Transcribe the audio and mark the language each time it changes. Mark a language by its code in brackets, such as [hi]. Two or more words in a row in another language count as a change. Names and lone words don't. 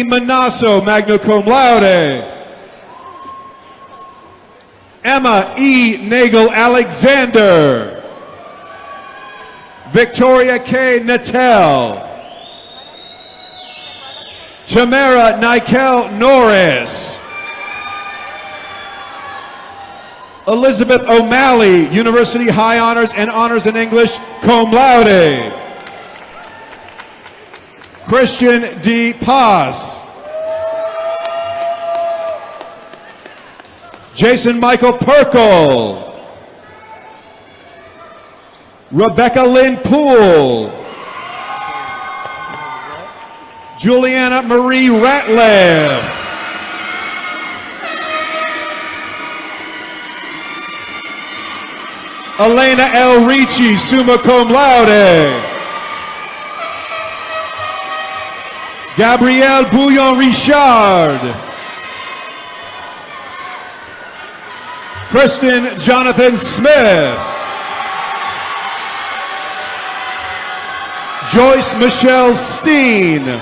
[la] Manasso, magna cum laude. [en] Emma E. Nagel Alexander. Victoria K. Natel. Tamara Nikel Norris. Elizabeth O'Malley, University High Honors and Honors in English, [la] cum laude. [en] Christian D. Paz. Jason Michael Perkle. Rebecca Lynn Poole. Juliana Marie Ratliff. Elena L. [la] Ricci, summa cum laude. [en] Gabrielle Bouillon-Richard. Kristen Jonathan Smith. Joyce Michelle Steen.